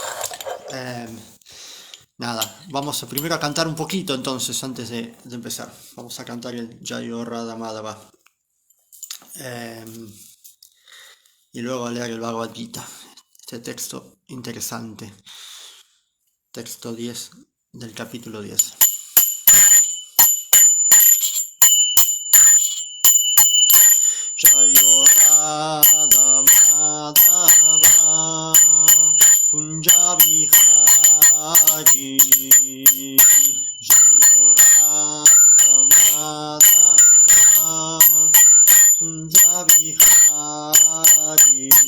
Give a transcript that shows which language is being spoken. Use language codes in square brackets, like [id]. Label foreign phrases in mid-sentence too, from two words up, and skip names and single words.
[es] Nada, vamos primero a cantar un poquito entonces antes de empezar. Vamos a cantar el Jayo Radha Madhava. Y luego a leer el Bhagavad Gita, este texto interesante. Texto 10 del capítulo 10. [sa] Jayo Radha Madhava Kunja Vihari Jayo Radha Madhava Kunja Vihari